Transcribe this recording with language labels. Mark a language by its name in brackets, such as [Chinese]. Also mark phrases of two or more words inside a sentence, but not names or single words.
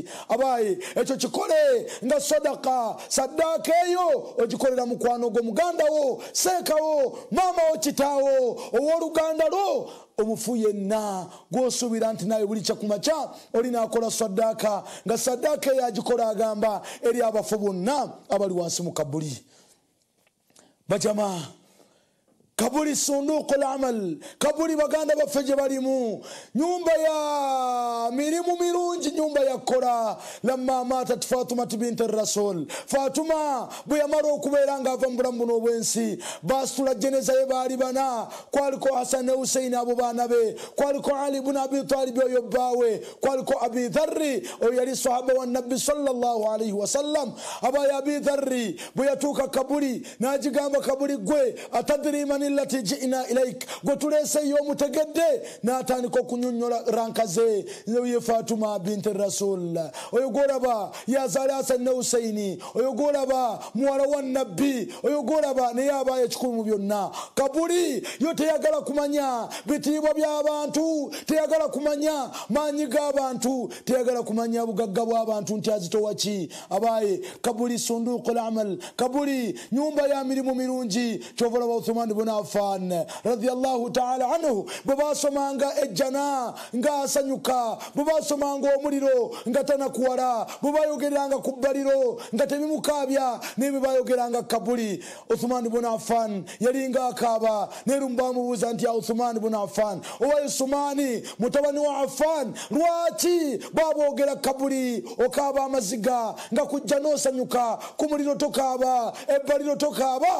[Ganda] Abaye ekyo kikole nga sadaka. Saddaaka eyo ogikolera mukwano gwo, muganda wo, seeka wo, maama wo, kitaawo, owooluganda lwo, omufu yenna gw'osuubira nti naye buli kyakumakya olina akola saddaaka, nga saddaaka eyo agikola agamba eri abafu bonna abali wansi mu kabuli. Bajama, kabuli [Arabic] صندوق الأعمال, [Ganda] kabuli baganda baffe gye balimu, nyumba ya mirimu mirungi, nyumba ya kola. [Arabic] لما ماتت فاطمة بنت رسول, [Ganda] Fatuma bwe yamala okubeera ng'ava mu bulamu buno obwensi, basitula jeneza ye baali bana, kwaliko Hasan ne Husaini abo baana be, kwaliko Ali ibn Abi Talib oyo bbaawe, kwaliko Abi Dharri oyo yali sahaba wa Nabbi [Arabic] صلى الله عليه وسلم. [Ganda] Abaye Abi Dharri bwe yatuuka kabuli n'agigamba kabuli gwe, [Arabic] أتدري من التي جئنا إليك, [Ganda] gwe tuleeseyo omutegedde, n'atandika okunyonnyola rankaze ye Fatuma binti Rasul, oyo gwolaba yazaala Hasan ne Husaini, oyo gwolaba muwala wa Nabbi, oyo gwolaba naye abaayo ekikulu mu byonna. Kabuli yo teyagala kumanya bitiibwa by'abantu, teyagala kumanya maanyi g'abantu, teyagala kumanya bugagga bw'abantu nti azitowa ki. Abaaye kabuli [Arabic] صندوق الأعمال, [Ganda] kabuli nyumba ya mirimu mirungi. Kyovola ba Uthman ibn Affan [Arabic] رضي الله تعالى عنه [Ganda] bwe basomanga ejjana nga asanyuka, bwe basomanga omuliro nga tanakuwala, bwe bayogeranga ku bbaliro nga tebimukaabya, ne bwe bayogeranga kabuli. Uthman ibn Affan yalinga akaaba, ne bamubuuza nti ya Uthman ibn Affan, owa Usmani mutabani wa Affan, lwaki baboogera kabuli okaaba amaziga nga kujja n'osanyuka, ku muliro tokaaba, ebbaliro tokaaba?